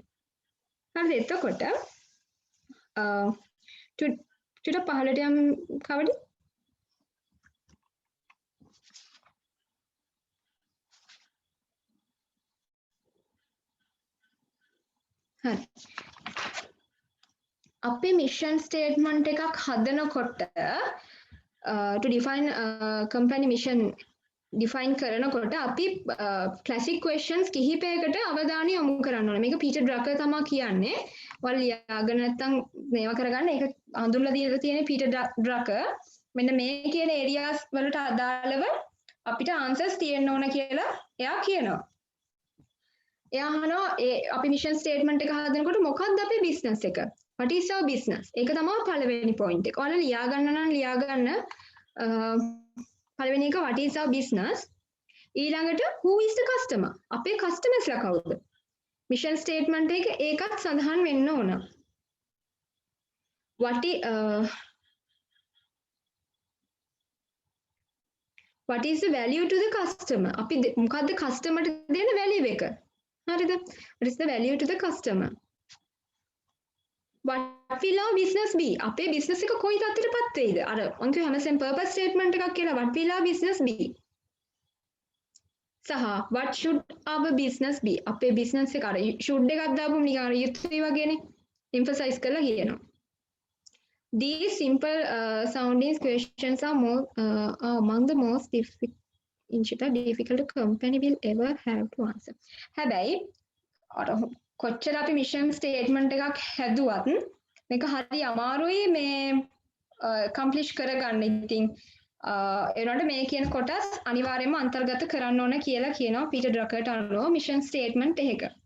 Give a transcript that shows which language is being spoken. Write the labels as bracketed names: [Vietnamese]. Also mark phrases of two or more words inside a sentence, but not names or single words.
[Sinhala] හරිද? එතකොට චුට්ට පහළට යම් කවුද? හරි. අපි [English] mission statement [Sinhala] එකක් හදනකොට [English] to define company mission define [Sinhala] කරනකොට අපි [English] classic questions [Sinhala] කිහිපයකට අවධානය යොමු කරන්න ඕනේ. මේක පීටර් ඩ්‍රකර් තමයි කියන්නේ. ඔයාලා ලියාගෙන නැත්නම් මේවා කරගන්න. ඒක හඳුන්වලා දීලා තියෙන්නේ පීටර් ඩ්‍රකර්. මෙන්න මේ කියන areas වලට අදාළව අපිට answers තියෙන්න ඕන කියලා එයා කියනවා. එයා අහනවා අපි [English] mission statement [Sinhala] එක හදනකොට මොකක්ද අපේ business එක? [English] What is our business? [Sinhala] ඒක තමයි පළවෙනි point එක. ඔයාලා ලියා ගන්න නම් ලියා ගන්න පළවෙනි එක [English] what is our business? ඊළඟට who is the customer? [Sinhala] අපේ customers ලා කවුද? [English] mission statement [Sinhala] එක ඒකත් සඳහන් වෙන්න ඕන. [English] What is the value to the customer? [Sinhala] අපි මොකද්ද customer ට දෙන value එක? හරිද? [English] What is the value to the customer? What will our business be? [Sinhala] අපේ business එක කොයි තත්ත්වයටපත් වෙයිද? අර මම කිව්ව හැමසෙම [English] purpose statement [Sinhala] එකක් කියලා [English] what will our business be? සහ what should our business be? [Sinhala] අපේ business එක අර should එකක් දාපුවම නිකන් අර යුතුයි වගේනේ emphasize කරලා කියනවා. [English] These simple sounding questions are among the most difficult a company will ever have to answer. [Sinhala] හැබැයි අර කොච්චර අපි [English] mission statement [Sinhala] එකක් හැදුවත් මේක හරි අමාරුයි මේ accomplish කරගන්න. ඉතින් ඒනොට මේ කියන කොටස් අනිවාර්යයෙන්ම අන්තර්ගත කරන්න ඕන කියලා කියනවා පීටර් ඩ්‍රකර්ට අනුව [English] mission statement [Sinhala] එකක.